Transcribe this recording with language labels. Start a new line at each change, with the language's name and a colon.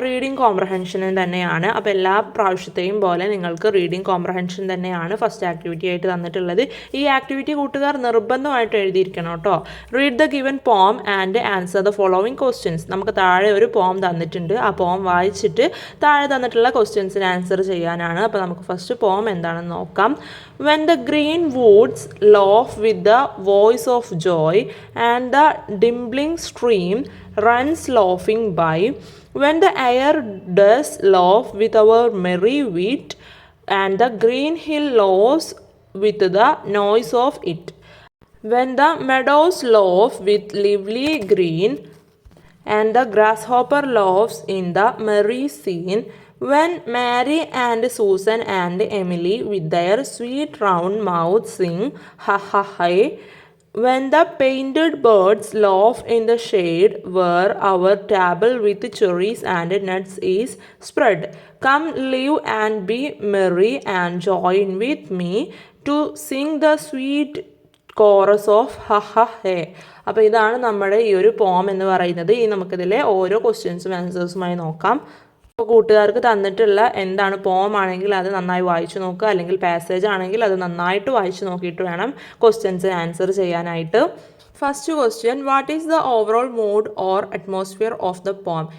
Malayalam: Reading comprehension തന്നെയാണ്. അപ്പോൾ എല്ലാ പ്രാവശ്യത്തെയും പോലെ നിങ്ങൾക്ക് റീഡിംഗ് കോംപ്രഹെൻഷൻ തന്നെയാണ് ഫസ്റ്റ് ആക്ടിവിറ്റി ആയിട്ട് തന്നിട്ടുള്ളത്. ഈ ആക്ടിവിറ്റി കൂട്ടുകാർ നിർബന്ധമായിട്ട് എഴുതിയിരിക്കണം കേട്ടോ.
English: Read the given poem and answer the following questions.
Malayalam: നമുക്ക് താഴെ ഒരു പോം തന്നിട്ടുണ്ട്. ആ പോം വായിച്ചിട്ട് താഴെ തന്നിട്ടുള്ള ക്വസ്റ്റ്യൻസിന് ആൻസർ ചെയ്യാനാണ്. അപ്പോൾ നമുക്ക് ഫസ്റ്റ് പോം എന്താണെന്ന് നോക്കാം.
English: When the green woods laugh with the voice of joy and the dimpling stream runs laughing by, when the air does laugh with our merry wit and the green hill laughs with the noise of it, when the meadows laugh with lively green and the grasshopper laughs in the merry scene, when Mary and Susan and Emily with their sweet round mouths sing ha ha hey, when the painted birds laugh in the shade where our table with cherries and nuts is spread, come live and be merry and join with me to sing the sweet chorus of ha ha hey.
Malayalam: അപ്പോൾ ഇതാണ് നമ്മുടെ ഈ ഒരു പോം എന്ന് പറയുന്നത്. ഇനി നമുക്കിതിലെ ഓരോ ക്വസ്റ്റ്യൻസും ആൻസേഴ്സുമായി നോക്കാം. അപ്പോൾ കൂട്ടുകാർക്ക് തന്നിട്ടുള്ള എന്താണ് പോം ആണെങ്കിൽ അത് നന്നായി വായിച്ചു നോക്കുക, അല്ലെങ്കിൽ പാസേജ് ആണെങ്കിൽ അത് നന്നായിട്ട് വായിച്ചു നോക്കിയിട്ട് വേണം ക്വസ്റ്റ്യൻസിന് ആൻസർ ചെയ്യാനായിട്ട്.
English: First question, what is the overall mood or atmosphere of the poem.